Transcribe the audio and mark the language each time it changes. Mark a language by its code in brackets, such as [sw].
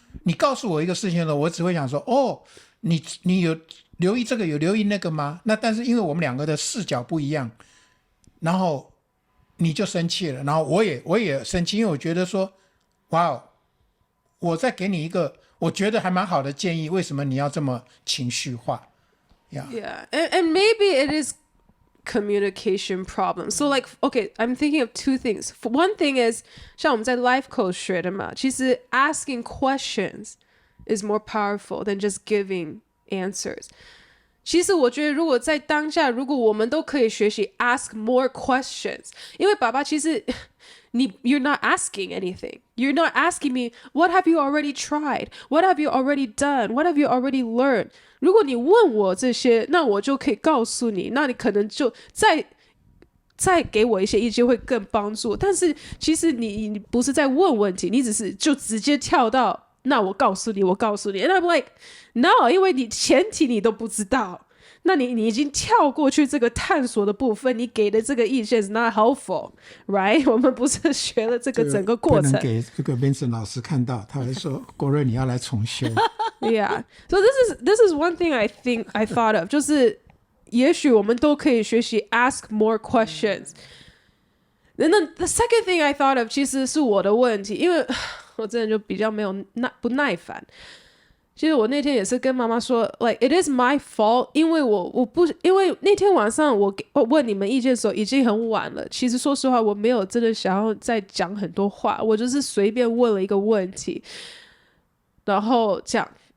[zh] 你告诉我一个事情了，我只会想说哦，你有留意这个，有留意那个吗？那但是因为我们两个的视角不一样，然后你就生气了，然后我也生气，因为我觉得说哇，我再给你一个我觉得还蛮好的建议，为什么你要这么情绪化？ [en] Yeah, and maybe it is communication problem. So like, okay, I'm thinking of two things. For one thing is [zh] 像我们在 life coach 学的嘛，其实 [en] asking questions is more powerful than just giving answers. [zh] 其实我觉得如果在当下，如果我们都可以学习 [en] ask more questions， [zh] 因为爸爸其实 [en] you're not asking anything. You're not asking me, what have you already tried? What have you already done? What have you already learned? [zh] 如果你问我这些，那我就可以告诉你，那你可能就再给我一些意见会更帮助。但是其实你不是在问问题，你只是就直接跳到那我告诉你。 [en] And I'm like, no， [zh] 因为你前提你都不知道。那你已经跳过去这个探索的部分，你给的这个意见 [en] is not helpful, right？ [zh] 我们不是学了这个整个过程，不能给这个 Vincent 老师看到，他会说国瑞你要来重修。 [en] Yeah, so this is one thing I think I thought of， [zh] 就是也许我们都可以学习 [en] ask more questions。 And then the second thing I thought of [zh] 其实是我的问题，因为我真的就比较不耐烦。其实我那天也是跟妈妈说 [en] like it is my fault， [zh] 因为因为那天晚上我问你们意见的时候已经很晚了，其实说实话我没有真的想要再讲很多话，我就是随便问了一个问题，然后这样。